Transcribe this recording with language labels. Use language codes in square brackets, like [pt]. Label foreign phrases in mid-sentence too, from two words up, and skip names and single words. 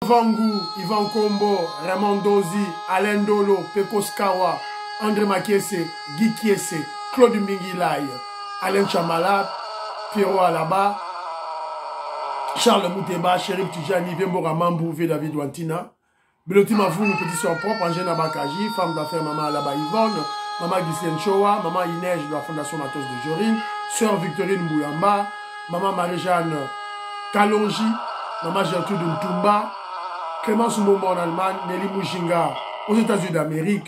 [fr] Vangu, Ivan Kombo, Raymond Dozi, Alain Dolo, Pekos Kawa, André Makiese, Guy Kiese, Claude Mingilaï, Alain Chamala, Pierrot Alaba, Charles Mouteba, Chérif Tijani, Vembora Mambouvé, David Wantina, Beloti Mafou, petit soeur propre, Angène Abakaji, femme d'affaires Maman Alaba Yvonne, Maman Ghislaine Choa, Maman Inège de la Fondation Matos de Jorine, Sœur Victorine Bouyamba, Maman Marie-Jeanne Kalonji, Maman Gertrude Ntumba, Clémence Momo en Allemagne, Nelly Mujinga aux États-Unis d'Amérique.